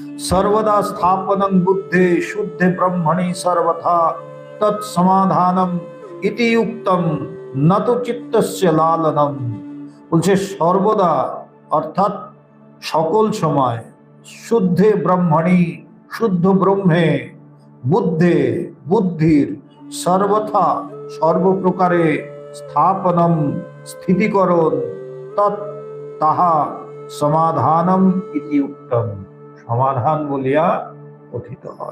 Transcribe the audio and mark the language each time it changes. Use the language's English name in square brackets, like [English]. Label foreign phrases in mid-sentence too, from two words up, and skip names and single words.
[Sanskrit] सर्वदा स्थापनं बुद्धे शुद्धे ब्रह्मणि सर्वथा तत्समाधानम इति युक्तम न तो चित्तस्य लालनम। [Bangla] বলছে সর্বদা অর্থাৎ সকল সময়, [Sanskrit] শুদ্ধে ব্রহ্মণি [Bangla] শুদ্ধ ব্রহ্মে, বুদ্ধে বুদ্ধির, সর্বথা সর্বপ্রকারে, স্থাপনম স্থিতিকরণ, তৎ তাহা [Sanskrit] সমাধানম ইতি উক্তম [Bangla] সমাধান বলিয়া কথিত হয়।